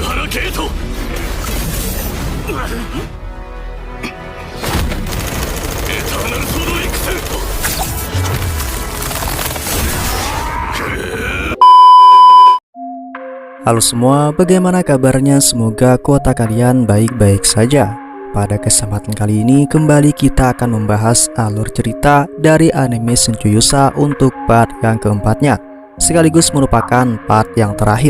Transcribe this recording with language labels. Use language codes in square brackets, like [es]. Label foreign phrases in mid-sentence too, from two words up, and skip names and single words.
[ja] ゲート。エターナルソードエクセルト。 [id] Halo semua, bagaimana kabarnya? Semoga kuota kalian baik-baik saja. Pada kesempatan kali ini kembali kita akan membahas alur cerita dari anime Senju Yusa untuk part yang keempatnya, sekaligus merupakan part yang terakhir.